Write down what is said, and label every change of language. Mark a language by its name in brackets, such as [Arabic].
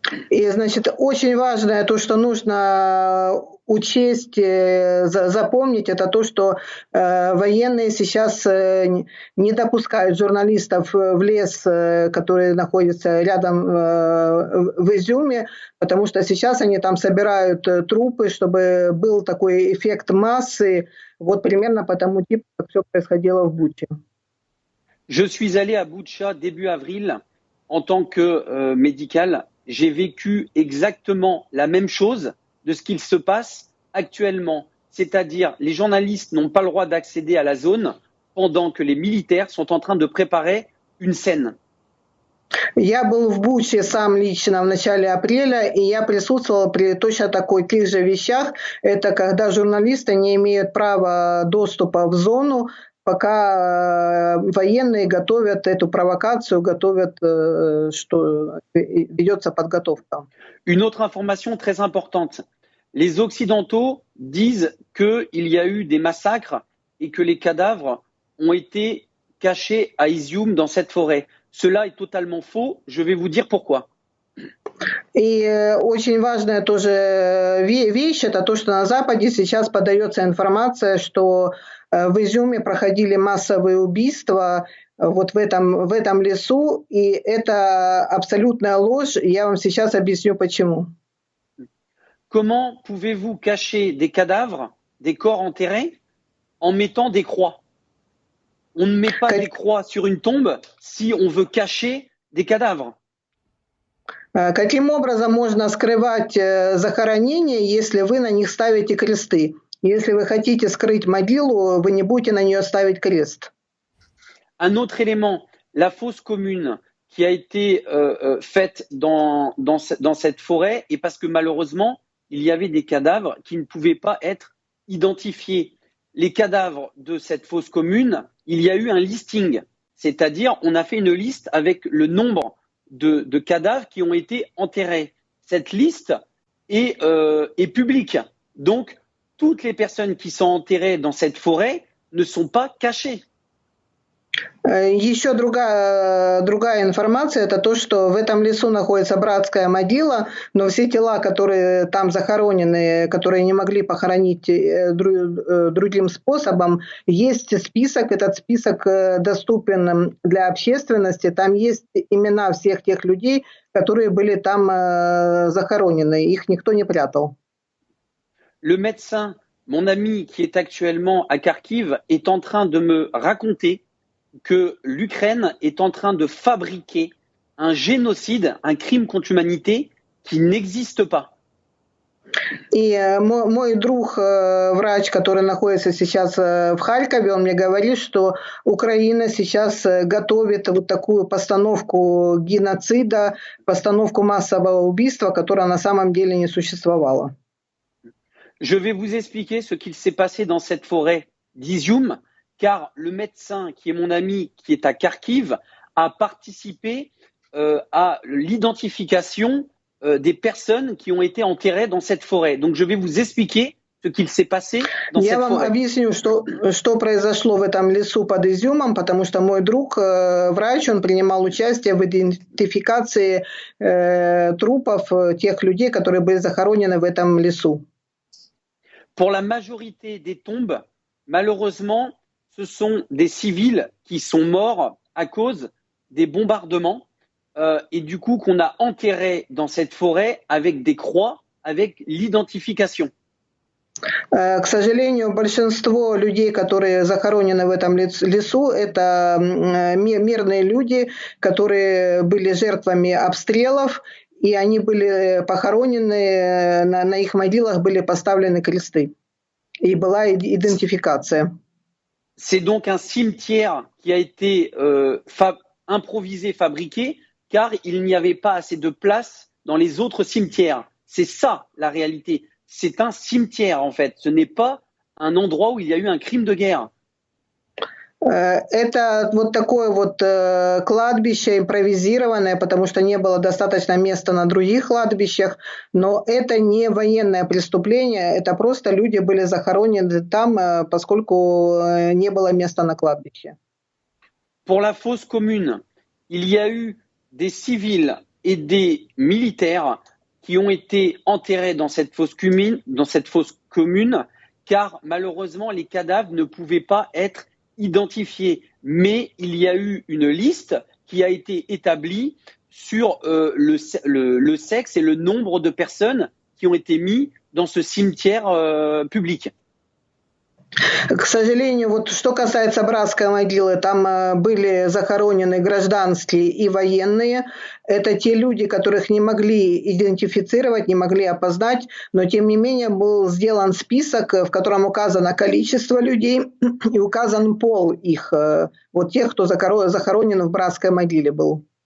[Russian] И, значит, очень важное то, что нужно учесть, запомнить, это то, что военные сейчас не допускают журналистов в лес, который находится рядом в Изюме, потому что сейчас они там собирают трупы, чтобы был такой эффект массы, вот примерно по тому типу, как все происходило в Буче. [French] Je suis allé à Boutcha début avril en tant que médical. J'ai vécu exactement la même chose de ce qu'il se passe actuellement. C'est-à-dire, les journalistes n'ont pas le droit d'accéder à la zone pendant que les militaires sont en train de préparer une scène. [Russian] Я был в Буче сам лично в начале апреля, и я присутствовал при точно таких же вещах. Это когда журналисты не имеют права доступа в зону, пока военные готовят эту провокацию, готовят, что ведется подготовка. [French] Une autre information très importante. Les Occidentaux disent qu'il y a eu des massacres et que les cadavres ont été cachés à Izium dans cette forêt. Cela est totalement faux. Je vais vous dire pourquoi. [Russian] И очень важная тоже вещь, это то, что на Западе сейчас подается информация, что в Изюме проходили массовые убийства вот в этом лесу, и это абсолютная ложь, и я вам сейчас объясню почему. [French] Comment pouvez-vous cacher des cadavres, des corps enterrés, en mettant des croix? On ne met pas des croix sur une tombe si on veut cacher des cadavres. [Russian] Каким образом можно скрывать захоронения, если вы на них ставите кресты? Если вы хотите скрыть могилу, вы не будете на нее ставить крест. [French] Un autre élément, la fosse commune qui a été faite dans cette forêt, et parce que malheureusement, il y avait des cadavres qui ne pouvaient pas être identifiés. Les cadavres de cette fosse commune, il y a eu un listing, c'est-à-dire on a fait une liste avec le nombre de cadavres qui ont été enterrés. Cette liste est publique. Donc, toutes les personnes qui sont enterrées dans cette forêt ne sont pas cachées. [Russian] Еще другая информация, это то, что в этом лесу находится братская могила, но все тела, которые там захоронены, которые не могли похоронить другим способом, есть список, этот список доступен для общественности, там есть имена всех тех людей, которые были там захоронены, их никто не прятал. [French] Le médecin, mon ami qui est actuellement à Kharkiv, est en train de me raconter que l'Ukraine est en train de fabriquer un génocide, un crime contre l'humanité qui n'existe pas. [Russian] И мой друг, врач, который находится сейчас в Харькове, он мне говорит, что Украина сейчас готовит вот такую постановку геноцида, постановку массового убийства, которая на самом деле не существовала. [French] Je vais vous expliquer ce qu'il s'est passé dans cette forêt d'Izium, car le médecin qui est mon ami, qui est à Kharkiv, a participé à l'identification des personnes qui ont été enterrées dans cette forêt. Donc je vais vous expliquer ce qu'il s'est passé dans cette forêt. [Russian] Я вам объясню, что произошло в этом лесу под Изюмом, потому что мой друг, врач, он принимал участие в идентификации трупов тех людей, которые были захоронены в этом лесу. [French] Pour la majorité des tombes, malheureusement, ce sont des civils qui sont morts à cause des bombardements et du coup qu'on a enterrés dans cette forêt avec des croix, avec l'identification. [Russian] К сожалению, большинство людей, которые захоронены в этом лесу, это мирные люди, которые были жертвами обстрелов, и они были похоронены, на их могилах были поставлены кресты, и была идентификация. [French] C'est donc un cimetière qui a été improvisé, fabriqué, car il n'y avait pas assez de place dans les autres cimetières. C'est ça la réalité. C'est un cimetière en fait. Ce n'est pas un endroit où il y a eu un crime de guerre. [Russian] Это вот такое вот кладбище импровизированное, потому что не было достаточно места на других кладбищах, но это не военное преступление, это просто люди были захоронены там, поскольку не было места на кладбище. [French] Pour la fosse commune, il y a eu des civils et des militaires qui ont été enterrés dans cette fosse commune, car malheureusement les cadavres ne pouvaient pas être identifiés. Mais il y a eu une liste qui a été établie sur le sexe et le nombre de personnes qui ont été mis dans ce cimetière public. [Russian] К сожалению, вот что касается братской могилы, там были захоронены гражданские и военные. Это те люди, которых не могли идентифицировать, не могли опознать, но тем не менее был сделан список, в котором указано количество людей и указан пол их, вот тех, кто захоронен в братской могиле был.